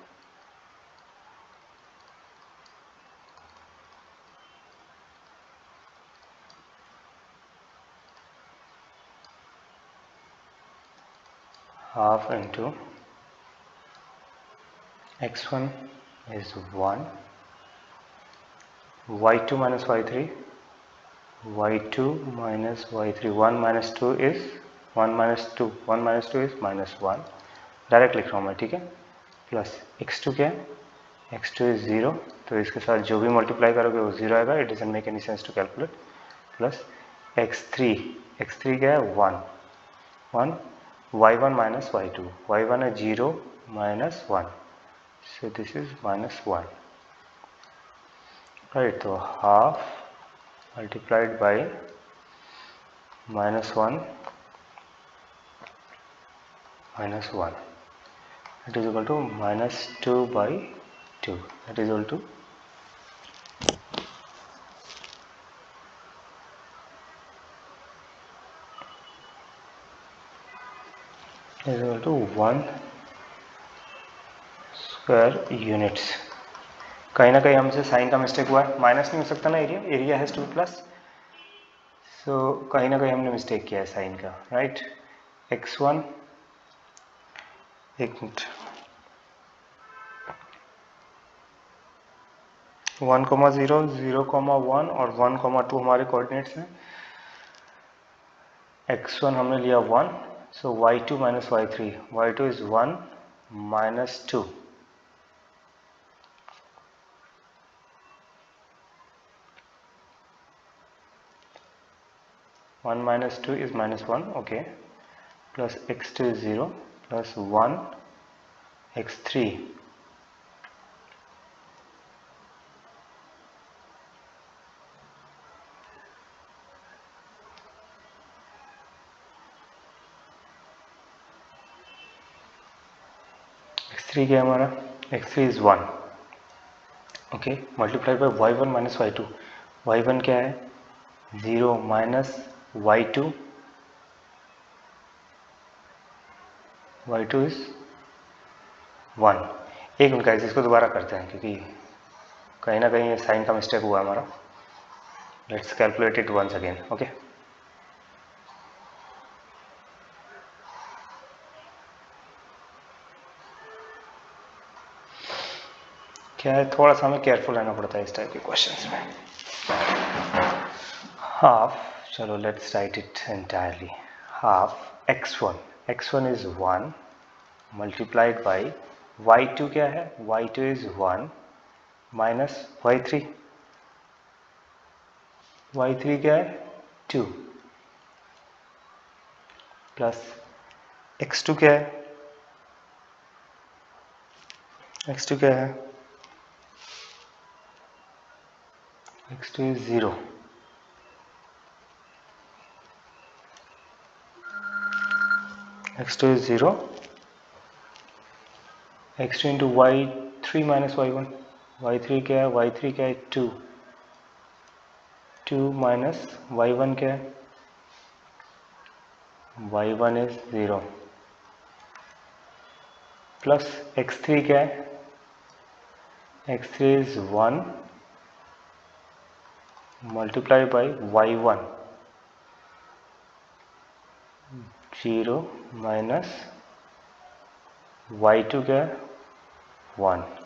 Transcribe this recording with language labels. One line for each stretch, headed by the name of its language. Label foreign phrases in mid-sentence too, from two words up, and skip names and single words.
English: half into x1 is 1, y2 minus y3, y2 minus y3, 1 minus 2 is 1 minus 2, 1 minus 2 is -1,
Hindi: डायरेक्ट लिख रहा हूँ मैं। ठीक है, प्लस x2 क्या है? x2 is 0, तो इसके साथ जो भी मल्टीप्लाई करोगे वो 0 आएगा।
English: it doesn't make any sense to calculate.
Hindi: प्लस x3, x3 क्या है? 1, 1,
English: y1 minus y2, y1 है 0 minus 1, so this is -1, right? तो half multiplied by -1 that is equal to -2/2, that is equal to is equal to 1 square units।
Hindi: कहीं ना कहीं हमसे साइन का मिस्टेक हुआ है। माइनस नहीं हो सकता ना, एरिया,
English: area has to be plus.
Hindi: सो कहीं ना कहीं हमने मिस्टेक किया है साइन का, राइट? x1, एक मिनट, 1,0, 0,1 और 1,2 हमारे कोऑर्डिनेट्स हैं।
English: x1
Hindi: हमने लिया
English: 1, सो y2 minus y3, y2 is 1 minus 2, (1 minus 2 is -1), okay, plus x2 is 0 plus 1 x3, x3
Hindi: क्या है हमारा?
English: x3 is 1, ओके, multiply by y1 minus y2, y1
Hindi: क्या है?
English: 0 minus y2, y2 is 1।
Hindi: एक मिनट गाइस, इसको दोबारा करते हैं क्योंकि कहीं ना कहीं साइन का मिस्टेक हुआ हमारा।
English: let's calculate it once again.
Hindi: ओके, क्या है, थोड़ा सा हमें केयरफुल रहना पड़ता है इस टाइप के क्वेश्चंस में।
English: हाफ, चलो let's write it entirely. हाफ x1, x1 is 1 multiplied by y2
Hindi: क्या है,
English: y2 is 1 minus y3, y3
Hindi: क्या है
English: 2
Hindi: प्लस x2 क्या है, x2 क्या है,
English: x2 is 0 x2 is 0 x2 into y3 minus y1 y3
Hindi: क्या है,
English: y3
Hindi: क्या है
English: 2 2 minus y1
Hindi: क्या है,
English: y1 is 0 plus x3
Hindi: क्या है,
English: x3 is 1 multiplied by y1 0 minus y2
Hindi: क्या है
English: 1.